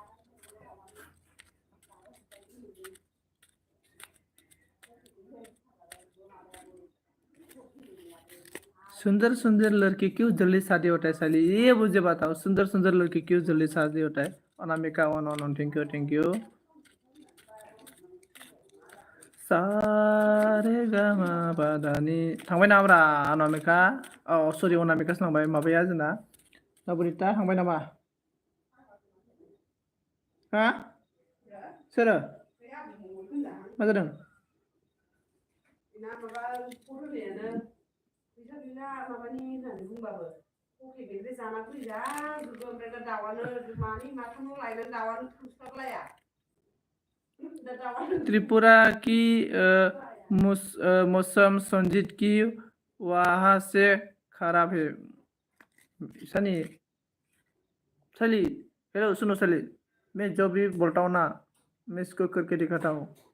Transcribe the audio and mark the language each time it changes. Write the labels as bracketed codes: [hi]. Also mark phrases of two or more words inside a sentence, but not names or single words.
[hi] सुंदर सुंदर लड़की क्यों जल्दी शादी होता है साली ये मुझे बताओ सुंदर सुंदर लड़की क्यों जल्दी शादी होता है अनामिका वन [en] thank you [brx] सारे गामा बादानि थांबाय नामाब्रा अनामिका सरि अनामिकासो थांबाय माबाया जोंना नबनिता थांबाय नामा हा सोरो मा जादों [hi] त्रिपुरा की मौसम संजीत की वहाँ से खराब है सनी सली हेलो सुनो सली मैं जो भी बोलता हूँ ना मैं इसको करके दिखाता हूँ